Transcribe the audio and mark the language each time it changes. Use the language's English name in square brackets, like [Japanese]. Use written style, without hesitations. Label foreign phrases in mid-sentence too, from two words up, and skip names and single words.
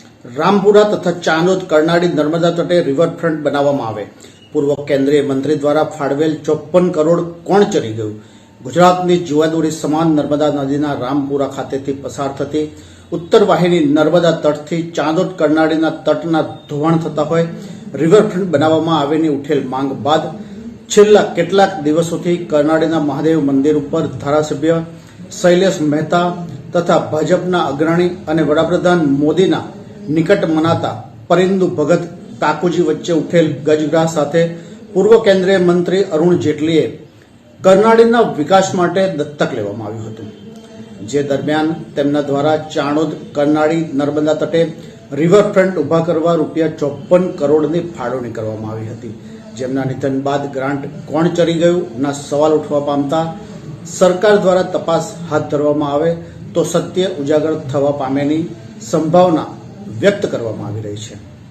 [Gujarati] રામપુરા તથા ચાંદોદ કર્નાડી નર્મદા તટે રિવરફ્રન્ટ બનાવવામાં આવે। પૂર્વ કેન્દ્રીય મંત્રી દ્વારા ફાળવેલ 54 કરોડ કોણ ચરી ગયું? ગુજરાતની જીવાદોરી સમાન નર્મદા નદીના રામપુરા ખાતેથી પસાર થતી ઉત્તર વાહિની નર્મદા તટથી ચાંદોદ કર્નાડીના તટના ધોવાણ થતા હોય રિવરફ્રન્ટ બનાવવામાં આવેની ઉઠેલ માંગ બાદ છેલ્લા કેટલાક દિવસોથી કર્નાળીના મહાદેવ મંદિર ઉપર ધારાસભ્ય શૈલેષ મહેતા તથા ભાજપના અગ્રણી અને વડાપ્રધાન મોદીના નિકટ મનાતા પરિંદુ ભગત કાકુજી વચ્ચે ઉઠેલ ગજગ્રાહ સાથે પૂર્વ કેન્દ્રીય મંત્રી અરુણ જેટલીએ કર્નાળીના વિકાસ માટે દત્તક લેવામાં આવ્યું હતું, જે દરમિયાન તેમના દ્વારા ચાણોદ કર્નાળી નર્મદા તટે રિવરફ્રન્ટ ઉભા કરવા ₹54 કરોડની ફાળવણી કરવામાં આવી હતી, જેમના નિધન બાદ ગ્રાન્ટ કોણ ચરી ગયું સવાલ ઉઠવા પામતા સરકાર દ્વારા તપાસ હાથ ધરવામાં આવે તો સત્ય ઉજાગર થવા પામેની સંભાવના વ્યક્ત કરવામાં આવી રહી છે।